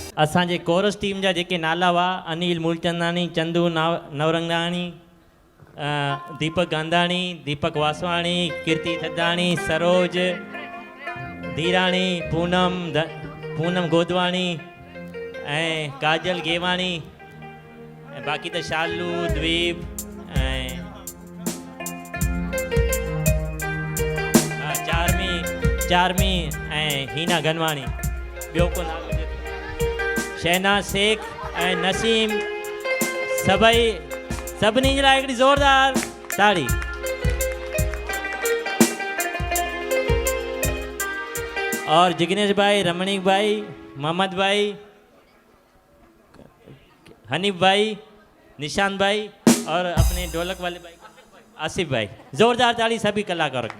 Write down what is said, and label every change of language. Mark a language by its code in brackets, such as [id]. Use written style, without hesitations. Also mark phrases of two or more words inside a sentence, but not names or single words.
[sd] असांजे कोरस टीम जा जेके नाला हुआ अनिल मूलचंदानी, चंदू नवरंगाणी, दीपक गांधाणी, दीपक वासवाणी, कीर्ति थदाणी, सरोज धीराणी, पूनम गोदवाणी ऐं काजल गेवाणी ऐं बाक़ी त शालू, द्वीप ऐं चारमी ऐं हीना गनवाणी। ॿियो को नालो हुजे शहनाज शेख ऐं नसीम, सभिनी जे लाइ हिकिड़ी ज़ोरदार ताड़ी। [hi] और जिग्नेश भाई, रमणीक भाई, मोहम्मद भाई, हनीफ भाई, निशान भाई और अपने ढोलक वाले भाई आसिफ भाई। ज़ोरदार ताड़ी सभी कलाकारों की।